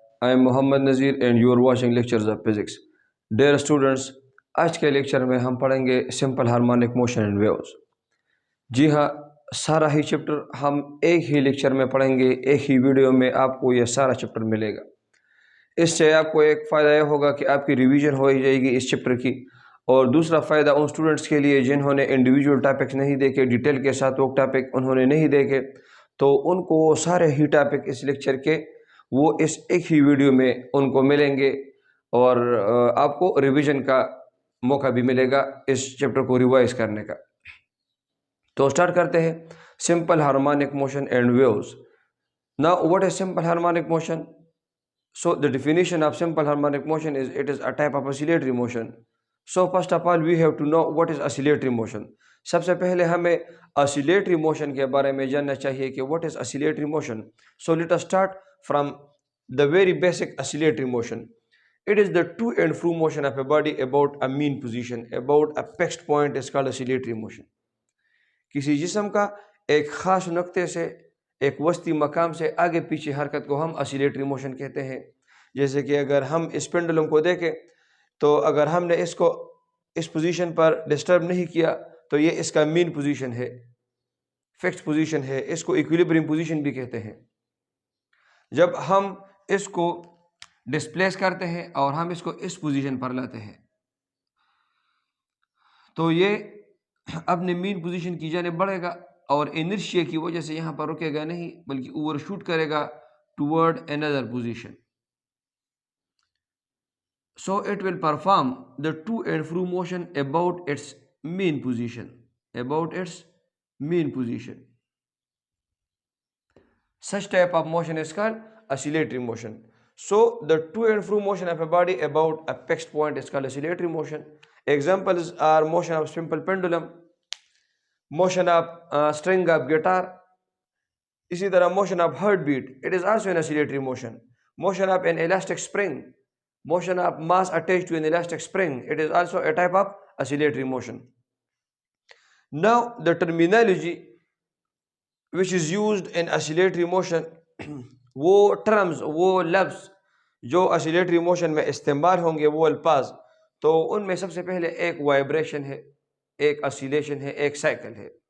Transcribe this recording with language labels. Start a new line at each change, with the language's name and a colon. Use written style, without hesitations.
English: I am Muhammad Nazir and you are watching lectures of physics. Dear students,
Urdu: آج کے lecture میں ہم پڑھیں گے simple harmonic motion and views. جی ہاں، سارا ہی چپٹر ہم ایک ہی لیکچر میں پڑھیں گے، ایک ہی ویڈیو میں آپ کو یہ سارا چپٹر ملے گا. اس سے آپ کو ایک فائدہ یہ ہوگا کہ آپ کی ریویژن ہو ہی جائے گی اس چپٹر کی، اور دوسرا فائدہ ان اسٹوڈنٹس کے لیے جنہوں نے انڈیویجول ٹاپکس نہیں دیکھے، ڈیٹیل کے ساتھ وہ ٹاپک انہوں نے نہیں دیکھے، تو ان کو سارے ہی ٹاپک اس لیکچر کے وہ اس ایک ہی ویڈیو میں ان کو ملیں گے، اور آپ کو ریویژن کا موقع بھی ملے گا اس چپٹر کو ریوائز کرنے کا. تو سٹارٹ کرتے ہیں.
English: Simple harmonic motion and waves. Now what is simple harmonic motion? So the definition of simple harmonic motion is it is a type of oscillatory motion. So first of all we have to know what is oscillatory motion.
Urdu: سب سے پہلے ہمیں oscillatory motion کے بارے میں جاننا چاہیے کہ
English: what is oscillatory motion. So let us start from the very basic oscillatory motion. It is the to and fro motion of a body about a mean position, about a fixed point is called oscillatory motion.
Urdu: کسی جسم کا ایک خاص نقطے سے ایک وسطی مقام سے آگے پیچھے حرکت کو ہم اسیلیٹری موشن کہتے ہیں. جیسے کہ اگر ہم اس پینڈولم کو دیکھیں تو اگر ہم نے اس کو اس پوزیشن پر ڈسٹرب نہیں کیا تو یہ اس کا مین پوزیشن ہے، فکس پوزیشن ہے، اس کو ایکویلیبریم پوزیشن بھی کہتے ہیں. جب ہم اس کو ڈسپلیس کرتے ہیں اور ہم اس کو اس پوزیشن پر لاتے ہیں تو یہ اپنے مین پوزیشن کی جانب بڑھے گا، اور انرشیا کی وجہ سے یہاں پر رکے گا نہیں بلکہ اوور شوٹ کرے گا
English: Toward another position. So it will perform the to and fro motion about its mean position, about its mean position. Such type of motion is called oscillatory motion. So the to and fro motion of a body about a fixed point is called oscillatory motion. Examples are motion of simple pendulum, motion of string of guitar.
Urdu: اسی طرح
English: motion of heartbeat, it is also an oscillatory motion. Motion of an elastic spring, motion of mass attached to an elastic spring, it is also a type of oscillatory motion. Now the terminology which is used in oscillatory motion
Urdu: وہ terms، وہ لفظ جو oscillatory motion میں استعمال ہوں گے، وہ الفاظ، تو ان میں سب سے پہلے ایک وائبریشن ہے، ایک oscillation ہے، ایک سائیکل ہے.